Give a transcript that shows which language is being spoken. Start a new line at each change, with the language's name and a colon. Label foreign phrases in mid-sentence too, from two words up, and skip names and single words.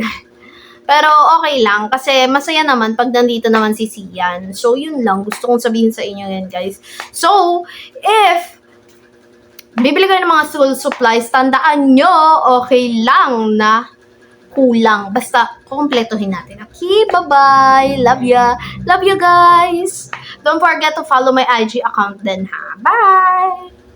Filipino: Pero okay lang kasi masaya naman pag nandito naman si Sian. So, yun lang. Gusto kong sabihin sa inyo yan, guys. So, if bibili kayo ng mga
English: school supplies,
Filipino: tandaan nyo, okay lang na kulang. Basta, kukumpletuhin natin.
English: Okay, bye-bye. Love ya. Love you, guys. Don't forget to follow my IG account din, ha. Bye!